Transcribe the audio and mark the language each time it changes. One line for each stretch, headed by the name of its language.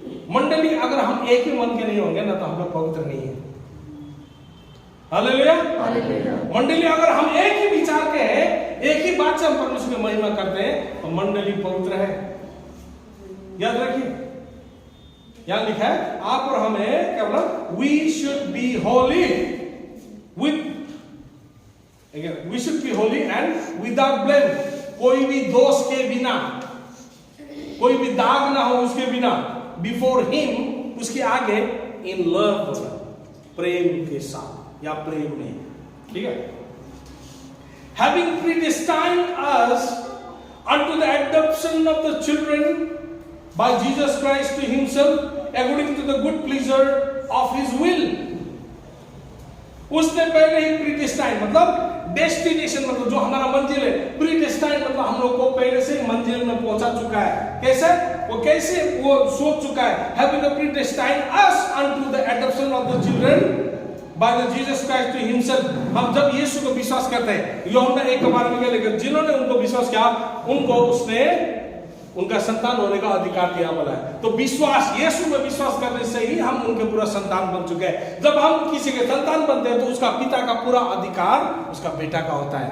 Hindi: मंडली अगर हम एक ही मन के नहीं होंगे ना तो हम लोग पवित्र नहीं है। हालेलुया। मंडली अगर हम एक ही विचार के हैं, एक ही बात से हम परमेश्वर की महिमा करते हैं तो मंडली पवित्र है। याद रखिए, यहां लिखा है आप और हमें क्या बोला?
English: We should be holy with, again, we should be holy and without blame।
Hindi: कोई भी दोष के बिना, कोई भी दाग ना हो उसके बिना। बिफोर हिम, उसके आगे इन लव, प्रेम के साथ या प्रेम में, ठीक है।
English: Having predestined us unto the adoption of the children by Jesus Christ to himself, according to the good pleasure of his will.
Hindi: उसने पहले ही प्रीडेस्टाइन मतलब डेस्टिनेशन, मतलब जो हमारा मंजिल है, प्रीडेस्टाइन मतलब हम लोग को पहले से मंजिल में पहुंचा चुका है। कैसे? वो कैसे वो सोच चुका है।
English: Having predestined us unto the adoption of the children by the Jesus Christ to himself.
Hindi: हम जब यीशु को विश्वास करते हैं, यूहन्ना 1 के बारे में क्या लिखा, जिन्होंने उनको विश्वास किया उनको उसने उनका संतान होने का अधिकार दिया बोला है। तो विश्वास, यीशु में विश्वास करने से ही हम उनके पूरा संतान बन चुके हैं। जब हम किसी के संतान बनते हैं तो उसका पिता का पूरा अधिकार उसका बेटा का होता है।